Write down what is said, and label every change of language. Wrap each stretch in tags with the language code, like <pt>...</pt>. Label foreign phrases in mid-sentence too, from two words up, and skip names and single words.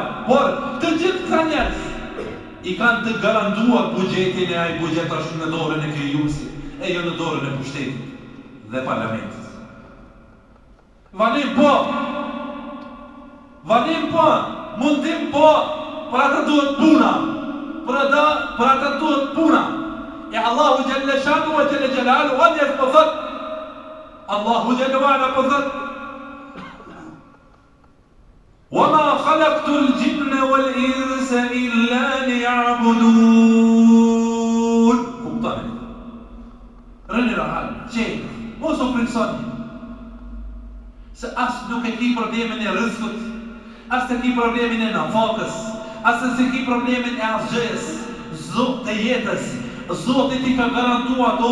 <sq>Por të gjithë këta njerëz i kanë të garantuar buxhetin e ai buxhet është në dorën e krijuesit, e jo në dorën e pushtetit dhe parlamentit. Valim po, mundim po, për ata duhet puna, për ata duhet puna. E Allahu</sq> <ar>جل شأنه وجل جلاله</ar> <sq>wa njerëz po thot, Allahu xhallahu ala po thot,</sq> <ar>وَمَا خَلَقْتُ الْجِنَّ وَالْإِنسَ إِلَّا لِيَعْبُدُونَ.</ar> <sq>Kuptoni. Rëni rahat, qenë, mos o frikësoni. Se as nuk e ki problemin e rrezikut, as e ki problemin e nafakës, as e ki problemin e asgjës, Zot të jetës, Zoti ti ka garantua ato.</sq>